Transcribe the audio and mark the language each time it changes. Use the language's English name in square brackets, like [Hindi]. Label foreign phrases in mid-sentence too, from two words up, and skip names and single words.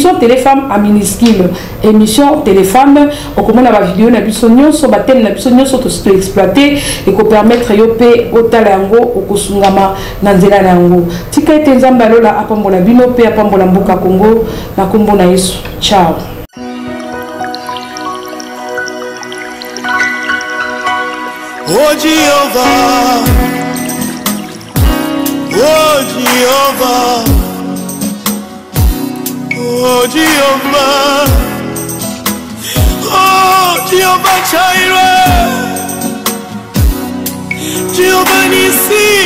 [French] à minuscule, [Lingala] émission Téléfemme okomona ba vidéo na biso nyonso ba thème na biso nyonso to [French] exploiter et [Lingala] ko permettre yo pe otala yango okosungama na nzela yango tika ete Nzambe alola apambola bino pe apambola mboka Congo na kombo na Yesu. Ciao. [English] Oh Jehovah, Oh Jehovah, oh Jehovah, oh Jehovah Jireh, Jehovah Nissi,